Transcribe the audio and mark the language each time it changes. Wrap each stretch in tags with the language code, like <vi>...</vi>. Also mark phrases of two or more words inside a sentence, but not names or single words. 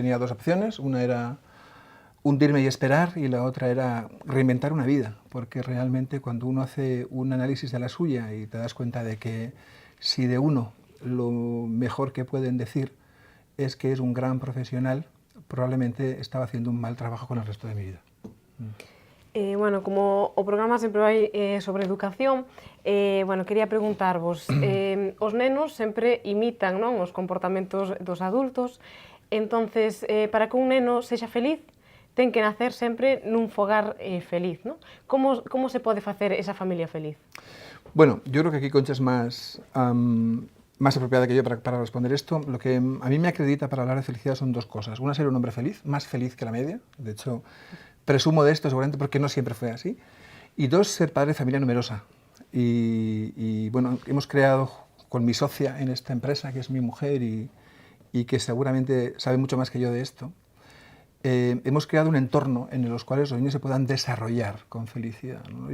<es>Tenía dos opciones, una era hundirme y esperar, y la otra era reinventar una vida, porque realmente cuando uno hace un análisis de la suya y te das cuenta de que si de uno lo mejor que pueden decir es que es un gran profesional, probablemente estaba haciendo un mal trabajo con el resto de mi vida.</es> <gl>Bueno, como o programa sempre vai sobre educación, bueno, quería preguntarvos, os nenos sempre imitan, non, os comportamentos dos adultos, entonces, para que un neno sexa feliz, ten que nacer sempre nun fogar feliz, non? Como se pode facer esa familia feliz?</gl> <es>Bueno, yo creo que aquí Concha es más apropiada que yo para responder esto. Lo que a mí me acredita para hablar de felicidad son dos cosas. Una, ser un hombre feliz, más feliz que la media. De hecho, presumo de esto seguramente porque no siempre fue así. Y dos, ser padre de familia numerosa. Y bueno, hemos creado con mi socia en esta empresa, que es mi mujer y que seguramente sabe mucho más que yo de esto, hemos creado un entorno en los cuales los niños se puedan desarrollar con felicidad, ¿no?</es>